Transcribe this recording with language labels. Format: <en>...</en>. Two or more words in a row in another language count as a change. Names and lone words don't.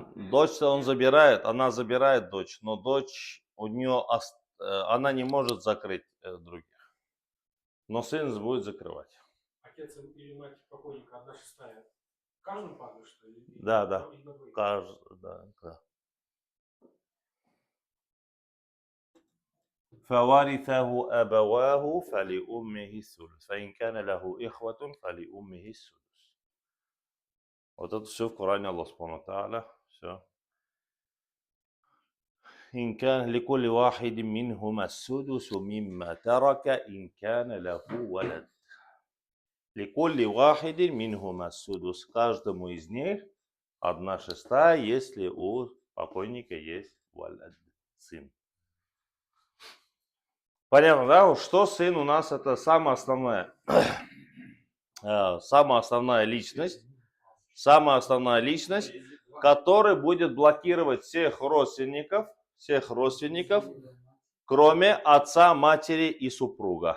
<ru>Дочь он забирает, она забирает дочь, но дочь у нее, она не может закрыть других. Но сын будет закрывать. Отец или мать покойника 1/6. Каждому падает, что ли? Да. Да.</ru> <ar>فورثه أبواه فلأمه الثلث فإن كان له إخوة فلأمه السدس.</ar> <ru>Вот это все в Коране</ru> <ar>الله سبحانه وتعالى.</ar> <ru>Все.</ru> <ar>إن كان لكل واحد منهما السدس مما ترك إن كان له ولد. لكل واحد منهما السدس.</ar> <ru>Каждому из них 1/6, если у покойника есть валад, сын. Понятно, да? Что сын у нас это самая основная личность, которая будет блокировать всех родственников, кроме отца, матери и супруга.</ru>